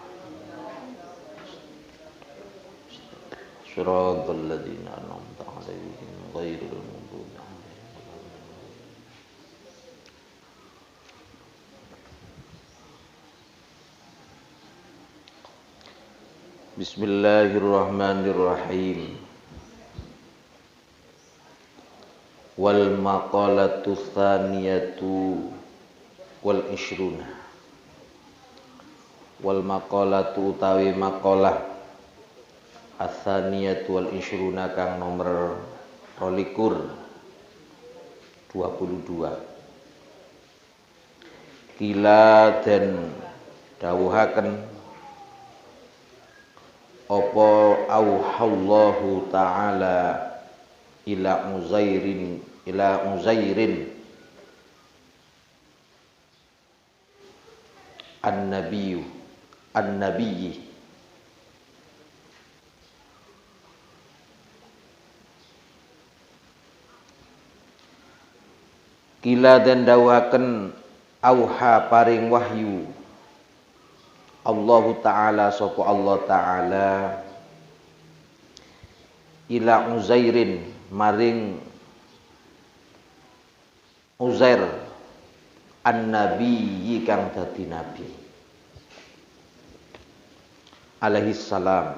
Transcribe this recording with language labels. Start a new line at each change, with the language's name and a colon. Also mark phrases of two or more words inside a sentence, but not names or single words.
Arabic: صراط الذين أنعمت عليهم غير المغضوب عليهم. بسم الله الرحمن الرحيم. والمقالة الثانية والعشرون. والمقالة
Javanese: utawi maqalah
Arabic: الثانية والعشرون
Javanese: kang nomor 22.
Arabic: قيل
Javanese: den dawuhaken apa
Arabic: أوحى الله تعالى إلى عزير النبي قيل
Javanese: den dawuhaken auha paring wahyu
Arabic: الله تعالى
Javanese: sapa
Arabic: الله تعالى إلى عزير
Javanese: maring Uzair an-nabiyyi kang dadi nabi
Arabic: عليه السلام.